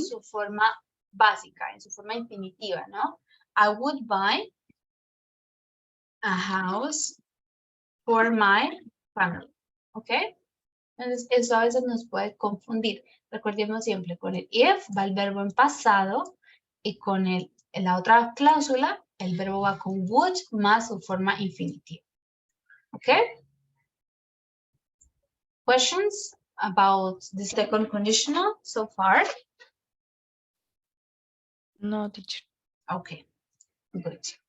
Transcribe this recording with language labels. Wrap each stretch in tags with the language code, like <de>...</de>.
<es>su forma básica, en su forma infinitiva, ¿no?</es> <en>I would buy a house for my family, ¿ok?</en> <es>Entonces, eso a veces nos puede confundir. Recordemos siempre, con el if va el verbo en pasado y con la otra cláusula, el verbo va con would más su forma infinitiva, ¿ok?</es> <en>Questions about the second conditional so far? No, teacher. Okay, good.</en>